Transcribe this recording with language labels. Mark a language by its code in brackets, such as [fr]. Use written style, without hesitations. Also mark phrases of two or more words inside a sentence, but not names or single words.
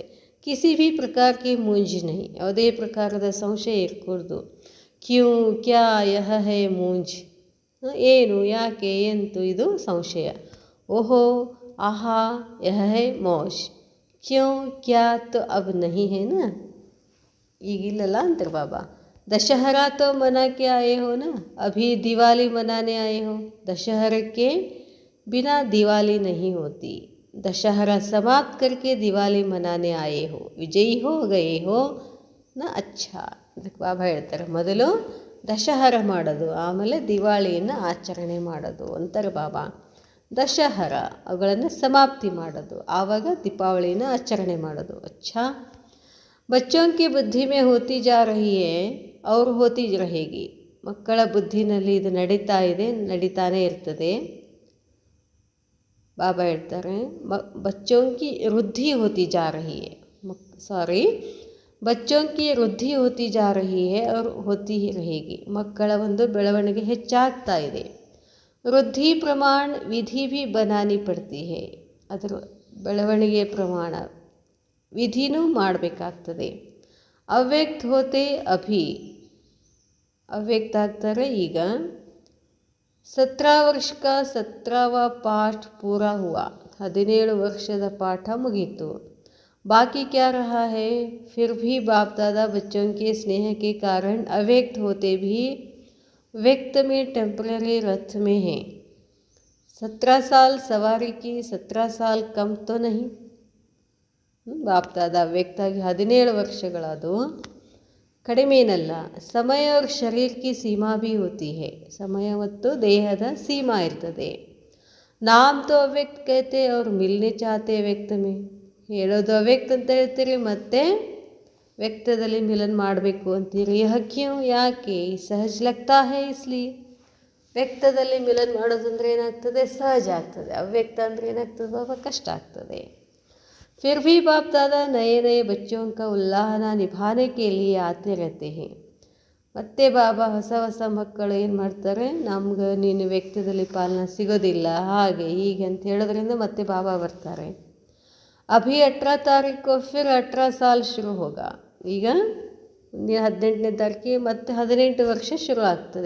[hi] किसी भी प्रकार की मूंझ नहीं, [kn] ಯಾವುದೇ ಪ್ರಕಾರದ ಸಂಶಯ ಇರಕೂಡ್ದು. [hi] क्यों, क्या, यह है मूंझ, [kn] ಏನು, ಯಾಕೆ, ಎಂತು, ಇದು ಸಂಶಯ. [hi] ओहो, आहा, यह है मौज. क्यों, क्या तो अब नहीं है ना, [kn] ಈಗಿಲ್ಲಲ್ಲ ಅಂತಾರೆ ಬಾಬಾ. [hi] दशहरा तो मना के आए हो ना, अभी दिवाली मनाने आए हो. दशहरे के बिना दिवाली नहीं होती. दशहरा समाप्त करके दिवाली मनाने आए हो, विजयी हो गए हो ना. अच्छा, [kn] ಅದಕ್ಕೆ ಬಾಬಾ ಹೇಳ್ತಾರೆ, ಮೊದಲು ದಶಹರ ಮಾಡೋದು, ಆಮೇಲೆ ದಿವಾಳಿಯನ್ನು ಆಚರಣೆ ಮಾಡೋದು ಅಂತಾರೆ ಬಾಬಾ. ದಶಹರ ಅವುಗಳನ್ನು ಸಮಾಪ್ತಿ ಮಾಡೋದು, ಆವಾಗ ದೀಪಾವಳಿನ ಆಚರಣೆ ಮಾಡೋದು. ಅಚ್ಚಾ, [hi] बच्चों की बुद्धि में होती जा रही है और होती रहेगी. [kn] ಮಕ್ಕಳ ಬುದ್ಧಿನಲ್ಲಿ ಇದು ನಡೀತಾ ಇದೆ, ನಡೀತಾನೇ ಇರ್ತದೆ. ಬಾಬಾ ಹೇಳ್ತಾರೆ, [hi] बच्चों की वृद्धि होती जा रही है, बच्चों की वृद्धि होती जा रही है और होती ही रहेगी. [kn] ಮಕ್ಕಳ ಒಂದು ಬೆಳವಣಿಗೆ ಹೆಚ್ಚಾಗ್ತಾ ಇದೆ. ವೃದ್ಧಿ ಪ್ರಮಾಣ ವಿಧಿ [hi] भी बनानी पड़ती है. [kn] ಅದರ ಬೆಳವಣಿಗೆ ಪ್ರಮಾಣ ವಿಧಿನೂ ಮಾಡಬೇಕಾಗ್ತದೆ. [hi] अव्यक्त होते अभी, [kn] ಅವ್ಯಕ್ತ ಆಗ್ತಾರೆ ಈಗ. [hi] 17 ವರ್ಷ का 17वां पाठ पूरा हुआ. [kn] 17 ವರ್ಷದ ಪಾಠ ಮುಗೀತು. [hi] बाकी क्या रहा है, फिर भी बाप दादा बच्चों के स्नेह के कारण अव्यक्त होते भी व्यक्त में टेम्पररी रथ में है. 17 साल सवारी की, 17 साल कम तो नहीं. [kn] ಬಾಪ್ ದಾದಾ ಅವ್ಯಕ್ತ ಆಗಿ 17 ವರ್ಷಗಳದು, ಕಡಿಮೆ ಏನಲ್ಲ. [hi] ಸಮಯ और शरीर की सीमा भी होती है. [kn] ಸಮಯ ಮತ್ತು ದೇಹದ ಸೀಮಾ ಇರ್ತದೆ. [hi] नाम तो अव्यक्त कहते और मिलने चाहते व्यक्त में. [kn] ಹೇಳೋದು ಅವ್ಯಕ್ತ ಅಂತ ಹೇಳ್ತೀರಿ, ಮತ್ತೆ ವ್ಯಕ್ತದಲ್ಲಿ ಮಿಲನ್ ಮಾಡಬೇಕು ಅಂತೀರಿ. [hi] यह क्यों, ಯಾಕೆ? सहज लगता है इसलिए. [kn] ವ್ಯಕ್ತದಲ್ಲಿ ಮಿಲನ್ ಮಾಡೋದಂದ್ರೆ ಏನಾಗ್ತದೆ? ಸಹಜ ಆಗ್ತದೆ. ಅವ್ಯಕ್ತ ಅಂದರೆ ಏನಾಗ್ತದೆ ಬಾಬಾ? ಕಷ್ಟ ಆಗ್ತದೆ. [hi] फिर भी बाप दादा नए नए बच्चों का उल्लाहना निभाने के लिए आते रहते हैं. [kn] ಮತ್ತೆ ಬಾಬಾ ಹೊಸ ಹೊಸ ಮಕ್ಕಳು ಏನು ಮಾಡ್ತಾರೆ, ನಮ್ಗೆ ನೀನು ವ್ಯಕ್ತದಲ್ಲಿ ಪಾಲನ ಸಿಗೋದಿಲ್ಲ, ಹಾಗೆ ಹೀಗೆ ಅಂತ ಹೇಳೋದ್ರಿಂದ ಮತ್ತೆ ಬಾಬಾ ಬರ್ತಾರೆ. [hi] अभी 18 तारीख फिर 18 साल शुरू होगा. [kn] ಈಗ 18ನೇ ತಾರೀಕಿಗೆ ಮತ್ತೆ 18 ವರ್ಷ ಶುರು ಆಗ್ತದೆ.